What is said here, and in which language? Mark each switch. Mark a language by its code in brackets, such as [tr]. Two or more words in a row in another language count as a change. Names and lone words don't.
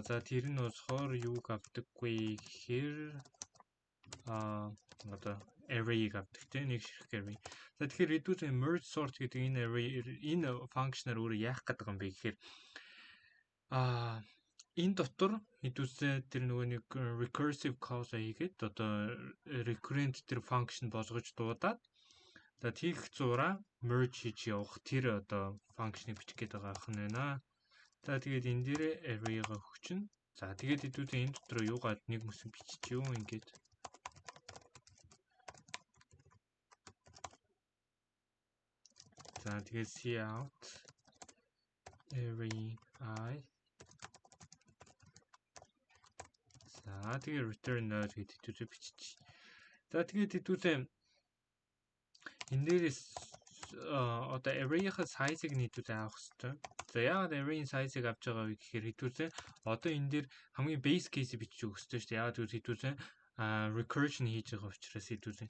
[mn] За тэр нь болохоор юуг авдаггүй гэхээр одоо array-ийг авдаг тийм нэг ширхэг array. За тэгэхээр хэдүүлээ [en] merge sort [mn] гэдэг энэ array энэ function-аар өөрөө яах гэдэг юм бэ гэхээр энэ дотор хэдүүлээ тэр нөгөө нэг [en] recursive call [mn] хийгээд одоо recurrent тэр function болгож дуудаад за тийх зураа merge хийж явах тэр одоо function-ыг бичих гээд байгаа юм байна. За тэгээд энэ дээр array-га өгчин. За тэгээд хэдүүлээ энэ дотор юугаа нэг мөсөн бичиж юу ингээд за тэгээд [en] cout array [mn] I за тэгээд [en] return null [mn] гэдэг хэдүүлээ бичиж. За тэгээд хэдүүлээ энэ дээрээс одоо array-ийн size-ыг нийтүүлээ авах хэрэгтэй. За яагаад array-ийн size-ыг авч байгаа вэ гэхээр хэдүүлээ одоо энэ дээр хамгийн [en] base case- [mn] ийг бичиж өгөх хэрэгтэй шүү дээ. Яагаад гэвэл хэдүүлээ recursion хийж байгаа учраас хэдүүлээ.